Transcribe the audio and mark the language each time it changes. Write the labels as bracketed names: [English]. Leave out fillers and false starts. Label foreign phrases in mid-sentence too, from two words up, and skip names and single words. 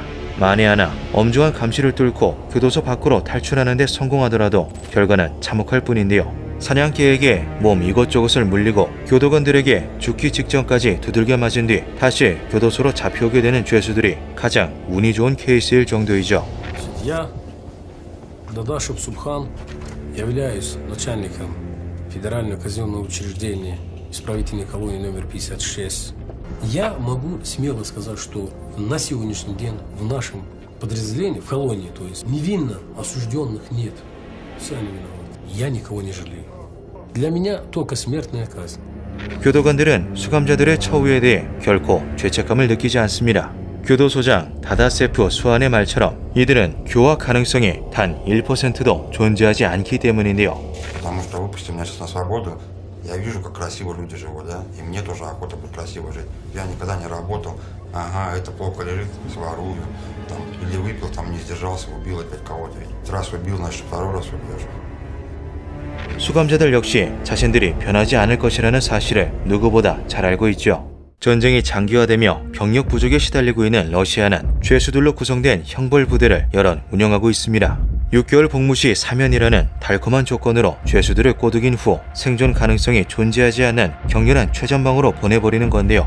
[Korean] 만에 하나 엄중한 감시를 뚫고 교도소 밖으로 탈출하는 데 성공하더라도 결과는 참혹할 뿐인데요. 사냥개에게 몸 이것저것을 물리고 교도관들에게 죽기 직전까지 두들겨 맞은 뒤 다시 교도소로 잡혀오게 되는 죄수들이 가장 운이 좋은 케이스일 정도이죠. [Russian] Я, Дадашев Субхан, являюсь начальником Федерального казенного учреждения исправительной колонии номер 56. Я могу смело сказать, что на сегодняшний день в нашем подразделении, в колонии, то есть невинно осужденных нет. Все они виноваты. Я никого не жалею. Для меня только смертная казнь. [Korean] 교도관들은 수감자들의 처우에 대해 결코 죄책감을 느끼지 않습니다. 교도소장 다다세프 수안의 말처럼 이들은 교화 가능성이 단 1%도 존재하지 않기 때문인데요. [Russian] Потому что выпусти меня сейчас на свободу, я вижу, как красиво люди живут, да? И мне тоже охота быть красиво жить. Я никогда не работал. Ага, это плохо лежит, сворую. Там, или выпил, там не сдержался, убил опять кого-то. Ведь раз убил, значит, второй раз убьешь. [Korean] 수감자들 역시 자신들이 변하지 않을 것이라는 사실을 누구보다 잘 알고 있죠. 전쟁이 장기화되며 병력 부족에 시달리고 있는 러시아는 죄수들로 구성된 형벌 부대를 여럿 운영하고 있습니다. 6개월 복무 시 사면이라는 달콤한 조건으로 죄수들을 꼬드긴 후 생존 가능성이 존재하지 않는 격렬한 최전방으로 보내버리는 건데요.